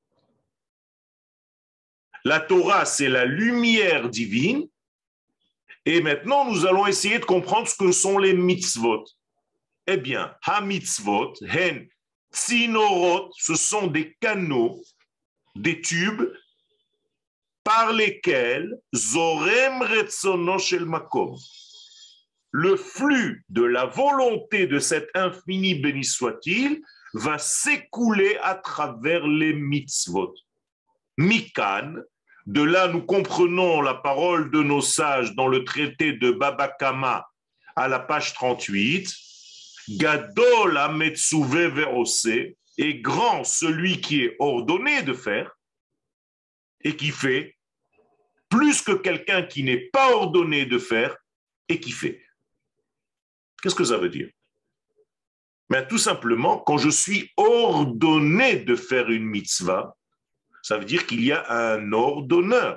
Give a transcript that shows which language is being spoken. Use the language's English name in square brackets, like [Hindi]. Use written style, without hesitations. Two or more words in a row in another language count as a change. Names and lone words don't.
[French] La Torah, c'est la lumière divine. Et maintenant, nous allons essayer de comprendre ce que sont les mitzvot. Eh bien, [Hebrew] המצוות, הן, צינורות, [French] ce sont des canaux, des tubes, par lesquels [Hebrew] זורם רצונו של מקום, [French] le flux de la volonté de cet infini béni soit-il va s'écouler à travers les mitzvot. Mikan, de là nous comprenons la parole de nos sages dans le traité de Baba Kama à la page 38, [Hebrew] גדול המצווה ועושה, [French] est grand celui qui est ordonné de faire et qui fait, plus que quelqu'un qui n'est pas ordonné de faire et qui fait. Qu'est-ce que ça veut dire? Mais tout simplement, quand je suis ordonné de faire une mitzvah, ça veut dire qu'il y a un ordonneur.